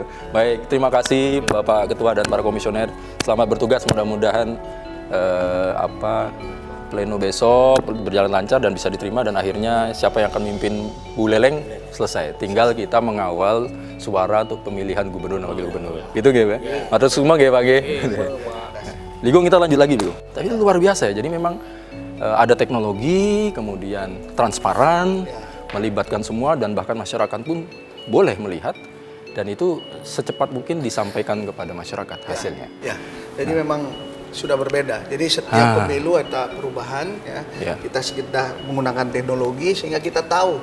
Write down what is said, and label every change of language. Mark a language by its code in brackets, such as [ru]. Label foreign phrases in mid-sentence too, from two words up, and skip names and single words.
[id] Baik, terima kasih Bapak Ketua dan para komisioner. Selamat bertugas, mudah-mudahan pleno besok berjalan lancar dan bisa diterima, dan akhirnya siapa yang akan memimpin Buleleng selesai. Tinggal kita mengawal suara untuk pemilihan gubernur dan wakil gubernur. Gitu nggih, Pak? Matur semua nggih, Pak nggih. Ligong, kita lanjut lagi dulu. Tapi itu luar biasa ya. Jadi memang ada teknologi, kemudian transparan, melibatkan semua, dan bahkan masyarakat pun boleh melihat, dan itu secepat mungkin disampaikan kepada masyarakat hasilnya. Ya, jadi memang sudah berbeda. Jadi setiap pemilu ada perubahan, kita sudah menggunakan teknologi sehingga kita tahu.